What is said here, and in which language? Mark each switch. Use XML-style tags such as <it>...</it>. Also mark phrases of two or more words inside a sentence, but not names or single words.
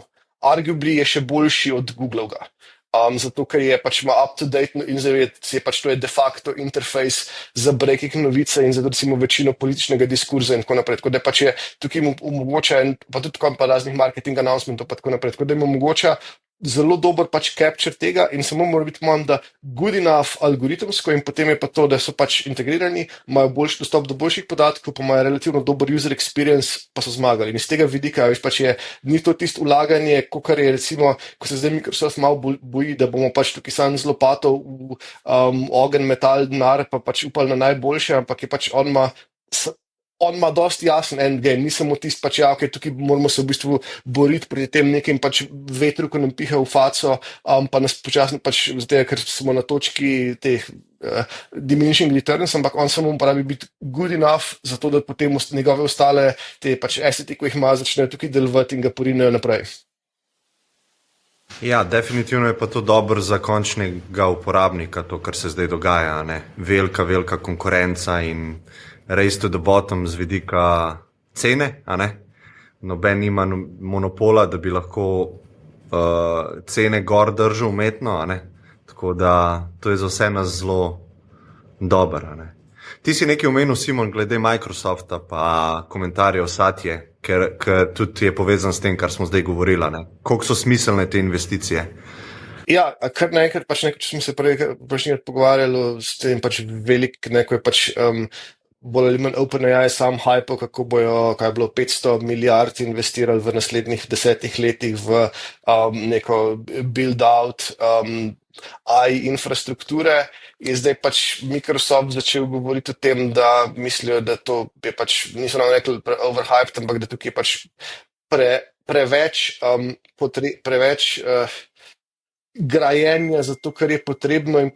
<sl>Arguably je še boljši od Googlovega. Zato, ker je pač ima up-to-date in je pač to je de facto interfejs za breaking novice in za recimo večino političnega diskurza in tako naprej. Tako da pač je tukaj mu omogoča, pa tudi pa raznih</sl> <en>marketing announcementov</en> <sl>pa tako naprej. Tako da jim omogoča zelo dober pač capture tega in samo mora biti da</sl> <en>good enough</en> <sl>algoritemsko in potem je pa to, da so pač integrirani, imajo boljši dostop do boljših podatkov, pa imajo relativno dober</sl> <en>user experience,</en> <sl>pa so zmagali. In iz tega vidika, veš, pač ni to tisto ulaganje, kakor je recimo, ko se zdaj Microsoft malo boji, da bomo pač tukaj sam z lopato v ogenj metal denar, pa pač upali na najboljše, ampak je pač on ima dosti jasen endgame, ni samo tisti pač, tukaj moramo se v bistvu boriti proti tem nekim pač vetru, ko nam piha v faco, pa nas počasno pač, zdaj, ker smo na točki teh</sl> <en>diminishing returns,</en> <sl>ampak on samo uporabi biti</sl> <en>good enough,</en> <sl>zato da potem njegove ostale te pač asseti, ko jih ima, začnejo tukaj delovati in ga porinejo naprej. Ja, definitivno je pa to dobro za končnega uporabnika, to, kar se zdaj dogaja, velika konkurenca in</sl> <en>race to the bottom</en> <sl>z vidika cene, noben nima monopola, da bi lahko cene gor držal umetno, tako da to je za vse nas zelo dobro. Ti si nekaj omenil, Simon, glede Microsofta pa komentarjev Satje, ker tudi je povezan s tem, kar smo zdaj govorili. Koliko so smiselne te investicije? Ja, kar naenkrat, če smo se prejšnjikrat pogovarjali s tem velik, ko je pač bolj ali manj OpenAI sam hype, kako bojo, kaj je bilo 500 milijard investirali v naslednjih 10 letih v neko build-out AI infrastrukture. Je zdaj pač Microsoft začel govoriti o tem, da mislijo, da to je pač, niso nam rekli overhyped, ampak da tukaj je pač preveč grajenja za to, kar je potrebno in</sl>